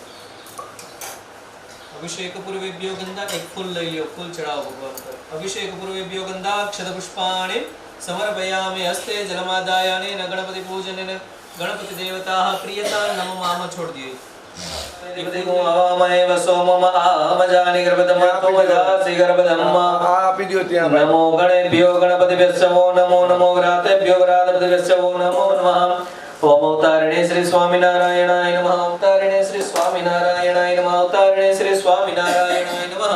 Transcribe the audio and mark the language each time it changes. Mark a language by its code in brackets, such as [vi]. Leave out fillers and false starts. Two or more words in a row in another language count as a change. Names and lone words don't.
[sa] અભિષેક પૂર્વેભ્યો ગંધા [gu] એક ફૂલ લઈ લ્યો। ફૂલ ચડાવો ભગવાન પર। [sa] અભિષેક પૂર્વેભ્યો ગંધાક્ષત પુષ્પાણિ સમર્પયામિ। હસ્તે જલમાદાય અનેન ગણપતિ પૂજનેન ગણપતિ દેવતા પ્રિયતા નમઃ। [gu] આમાં છોડ દીએ। [sa] नमो गणेभ्यो गणपतिभ्यो नमो नमो ग्रातेभ्यो ग्रातपतिभ्यो नमो नमः। ओम अवतारिणे श्री स्वामीनारायणाय नमः। अवतारिणे श्री स्वामीनारायणाय नमः। अवतारिणे श्री स्वामीनारायणाय नमः।